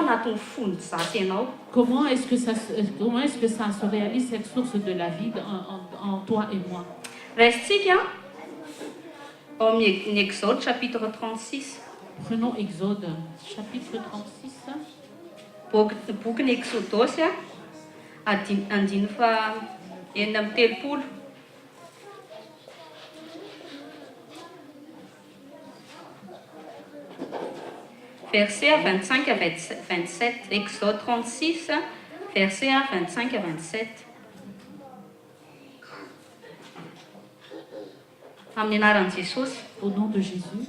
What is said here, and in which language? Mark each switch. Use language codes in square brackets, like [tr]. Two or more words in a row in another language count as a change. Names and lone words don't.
[fr] comment est-ce que ça se réalise, cette source de la vie en toi et moi? En Exode chapitre 36. Prenons Exode chapitre 36. [en] Book Exodus [mg] andin fa enina amby telopolo. [fr] Versets 25 à 27, Exode 36, versets 25 à 27. Au nom de Jésus.